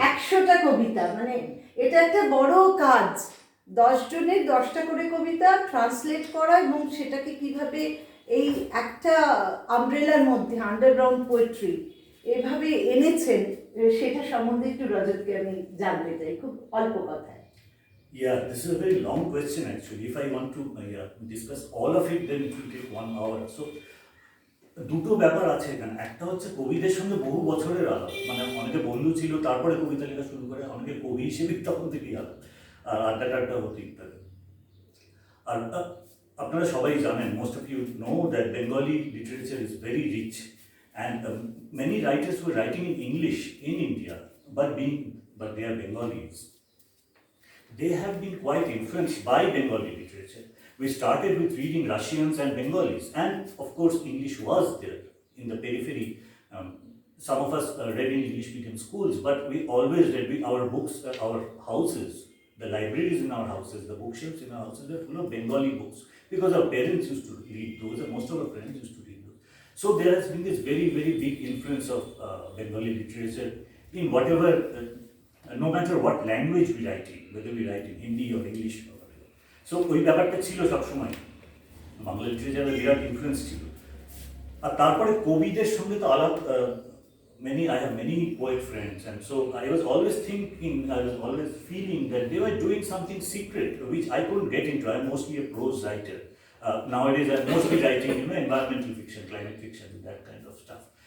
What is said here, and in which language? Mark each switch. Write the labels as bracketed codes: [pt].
[bn] 100টা কবিতা, মানে এটা একটা বড় কাজ। 10 জনের 10টা করে কবিতা ট্রান্সলেট করা, এবং সেটাকে কিভাবে এই একটা আমব্রেলার মধ্যে আন্ডারগ্রাউন্ড পোয়েট্রি এভাবে এনেছেন, সেটা সম্বন্ধে একটু রজতকে আমি জানতে চাই, খুব অল্প কথায়। [en] Yeah, this is a very long question actually. If I want to discuss all of it, then it will take 1 hour. [bn] So, দুটো ব্যাপার আছে এখানে। একটা হচ্ছে কবিদের সঙ্গে বহু বছরের আলাপ, মানে অনেকে বন্ধু ছিল তারপরে কবিতা লেখা শুরু করে, অনেকে কবি হিসেবে তখন থেকেই আলাপ, আর আড্ডা হতে ইত্যাদি। আর আপনারা সবাই জানেন, [en] most of you know that Bengali literature is very rich, and many writers who are writing in English in India but they are Bengalis. They have been quite influenced by Bengali literature. We started with reading Russians and Bengalis, and of course, English was there in the periphery. Some of us read in English medium schools, but we always read with our books, our houses, the libraries in our houses, the bookshelves in our houses were full of Bengali books because our parents used to read those, and most of our friends used to read those. So there has been this very, very big influence of Bengali literature in whatever. No matter what language we write in, whether we write in Hindi or English or whatever. [bn] So ওই ব্যাপারটা ছিল সবসময় বাংলা লিটারেচারের বিরাট influence ছিল। আর তারপরে কবিদের সঙ্গে তো আলাপ [en] I have many poet friends, and so I was always thinking, I was always feeling that they were doing something secret which I couldn't get into. I'm mostly a prose writer. Nowadays I'm mostly writing environmental fiction, climate fiction, that kind of stuff.